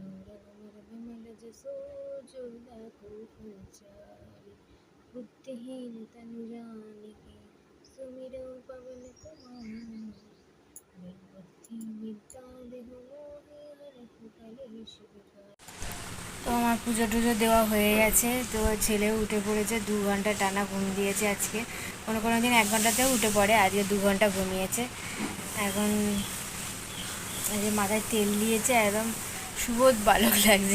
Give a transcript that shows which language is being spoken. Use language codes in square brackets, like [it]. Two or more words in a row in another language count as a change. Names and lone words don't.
[awa] रघुवर विमल जसो जो दाखो फलचारि बुद्धिहीन तनु जानिके सुमिरौ पवन कुमार बुद्धि विद्या देहु मोहि हरहु कलेश [bn] তো আমার পুজো টুজো দেওয়া হয়ে গেছে। তো ছেলেও উঠে পড়েছে, 2 ঘন্টা টানা ঘুম দিয়েছে আজকে। কোনো কোনো দিন 1 ঘন্টাতেও উঠে পড়ে, আজকে 2 ঘন্টা ঘুমিয়েছে। এখন এই যে মাথায় তেল দিয়েছে, একদম সুবোধ বালক লাগছে।